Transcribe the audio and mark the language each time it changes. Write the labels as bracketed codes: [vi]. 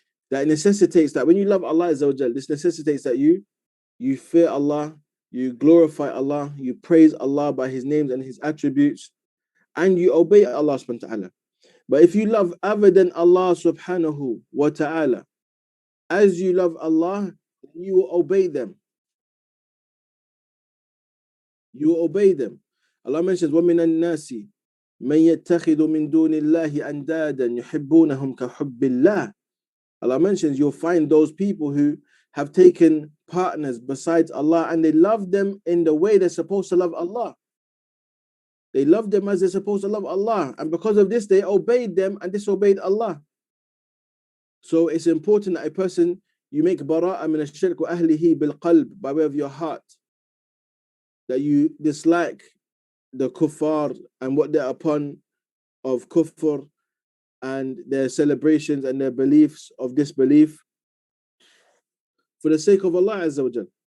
[en] That necessitates that when you love Allah Azza wa Jal, this necessitates that you fear Allah, you glorify Allah, you praise Allah by His names and His attributes, and you obey Allah subhanahu wa ta'ala. But if you love other than Allah subhanahu wa ta'ala, as you love Allah, you will obey them. You will obey them. Allah mentions, [ar] وَمِنَ النَّاسِ مَنْ يَتَّخِذُ مِنْ دُونِ اللَّهِ أَنْدَادًا يُحِبُّونَهُمْ كَحُبِّ اللَّهِ. [en] Allah mentions you'll find those people who have taken partners besides Allah and they love them in the way they're supposed to love Allah. They love them as they're supposed to love Allah. And because of this, they obeyed them and disobeyed Allah. So it's important that a person, you make bara'a min ash-shirk wa ahlihi bil qalb, by way of your heart, that you dislike the kuffar and what they're upon of kufr and their celebrations and their beliefs of disbelief, for the sake of Allah Azza wa Jal.